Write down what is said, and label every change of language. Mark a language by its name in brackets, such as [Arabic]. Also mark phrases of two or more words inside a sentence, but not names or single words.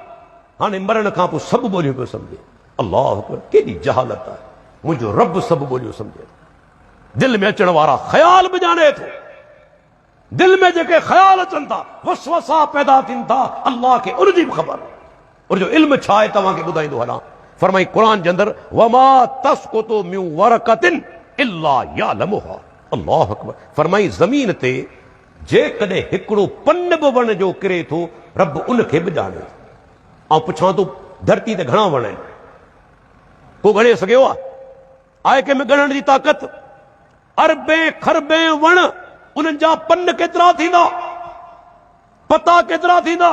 [Sindhi] हाणे मरण खां पोइ सभु ॿोलियूं पियो सम्झे। [Arabic] الله أكبر, [Sindhi] केॾी जहालत आहे। मुंहिंजो रब सभु ॿोलियूं सम्झे, दिलि में अचण वारा ख़्याल बि ॼाणे थो। दिलि में जेके ख़्याल अचनि था, वसवसा पैदा थियनि था, अल्लाह खे उनजी बि ख़बर आहे। उनजो इल्म छा आहे तव्हांखे ॿुधाईंदो हलां। फरमाई क़ुरान जे अंदरि, [Arabic] وما تسقط من ورقة إلا يعلمها. الله أكبر. [Sindhi] फरमाई ज़मीन ते जेकॾहिं हिकिड़ो पन बि वण जो किरे थो, रब उनखे बि ॼाणे। ऐं पुछां थो, धरती ते घणा वण आहिनि? को ॻणे सघियो आहे? आहे कंहिंमें ॻणण जी ताक़त? अरबे खरबे वण, उन्हनि जा पन केतिरा थींदा, पता केतिरा थींदा।